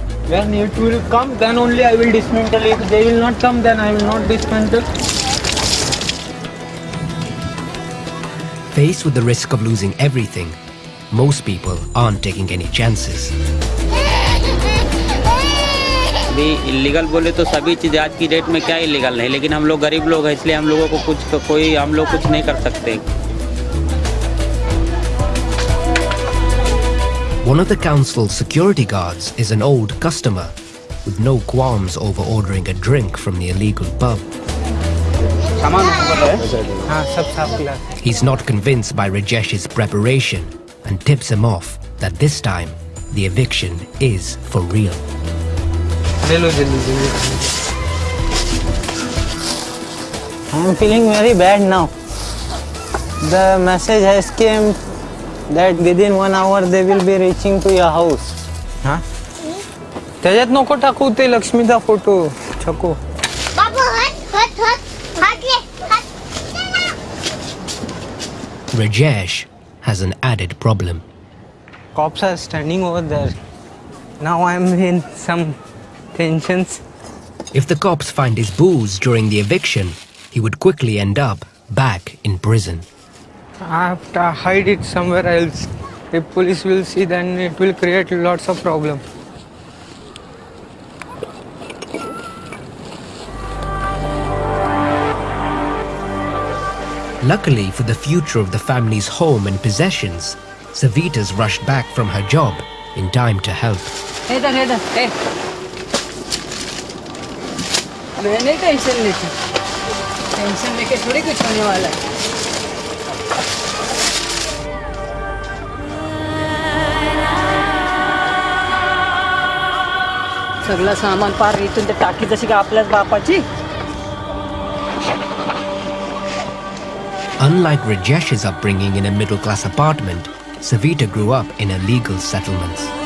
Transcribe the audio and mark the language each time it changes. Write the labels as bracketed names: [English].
[English] When it will come, then only I will dismantle. If they will not come, then I will not dismantle. Faced with the risk of losing everything, most people aren't taking any chances. [Hindi] अभी illegal बोले तो सभी चीज़ आज की date में क्या illegal नहीं, लेकिन हम लोग गरीब लोग हैं इसलिए हम लोगों को हम लोग कुछ नहीं कर सकते। [English] One of the council's security guards is an old customer with no qualms over ordering a drink from the illegal pub. He's not convinced by Rajesh's preparation and tips him off that this time the eviction is for real. I'm feeling very bad now. The message has came that within 1 hour they will be reaching to your house. हा? [Marathi] त्याच्यात नको टाकू ते लक्ष्मीचा photo छको. [Hindi] बाबू हट ले [English] Rajesh has an added problem. Cops are standing over there. Now I'm in some tensions. If the cops find his booze during the eviction, he would quickly end up back in prison. I have to hide it somewhere else. If police will see, then it will create lots of problem. Luckily for the future of the family's home and possessions, Savita's rushed back from her job in time to help. [Hindi] इधर ए मैं नहीं tension लेती, tension लेके थोड़ी कुछ होने वाला है. [Marathi] सगळं सामान पार इथून ते टाकी जशी का आपल्याच बापाची. [English] Unlike Rajesh's upbringing in a middle-class apartment, Savita grew up in illegal settlements.